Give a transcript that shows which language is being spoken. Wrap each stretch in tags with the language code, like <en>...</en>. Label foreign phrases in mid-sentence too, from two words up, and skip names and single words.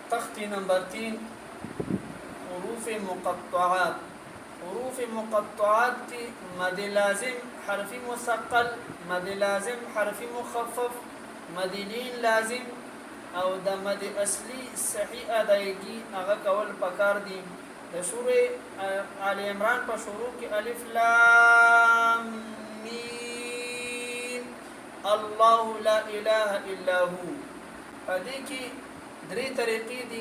<ps>تختی نمبر 3 حروف مقطعات. حروف مقطعات کی مد لازم حرف مثقل، مد لازم حرف مخفف، مد لین لازم او د مد اصلي صحیح ادایگی هغه کول پکار دي. د سوره آل عمران په شروع کې</ps> <ar>الف لام میم الله لا اله الا هو.</ar> <ps>په دې کې درې طریقې دي.</ps>